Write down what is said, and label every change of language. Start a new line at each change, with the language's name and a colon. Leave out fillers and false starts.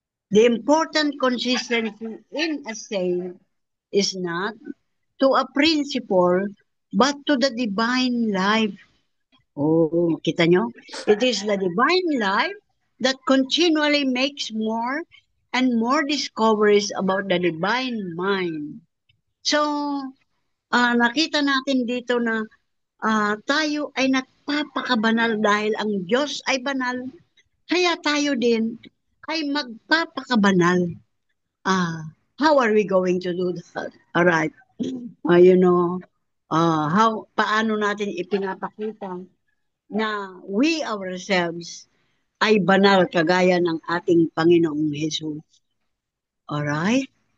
English: The important consistency in a saint is not to a principle, but to the divine life.
Filipino: Oh, kita nyo?
English: It is the divine life that continually makes more and more discoveries about the divine mind.
Filipino: So, nakita natin dito na tayo ay nagpapakabanal dahil ang Diyos ay banal. Kaya tayo din ay magpapakabanal.
English: How are we going to do that? All right. You know,
Filipino: paano natin ipinapakita na
English: we ourselves
Filipino: ay banal kagaya ng ating Panginoong Jesus. Alright?